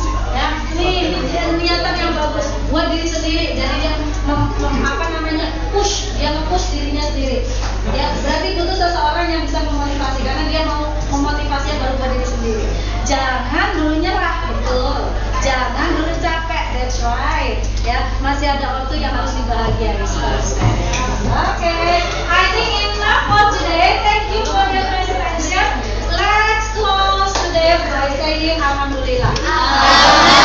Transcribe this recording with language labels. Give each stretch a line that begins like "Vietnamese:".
Indonesian: Ya, ini niatan yang bagus buat diri sendiri. Jadi dia nge-push dirinya sendiri. Ya, berarti butuh seseorang yang bisa memotivasi karena dia mau memotivasi baru buat diri sendiri. Jangan dulu nyerah, betul. Jangan dulu capek,
English: that's right.
Indonesian: Ya, masih ada waktu yang harus dibahagiai seterusnya.
English: Oke, I think enough for today. Thank you for your presentation. Let's close today by saying Alhamdulillah.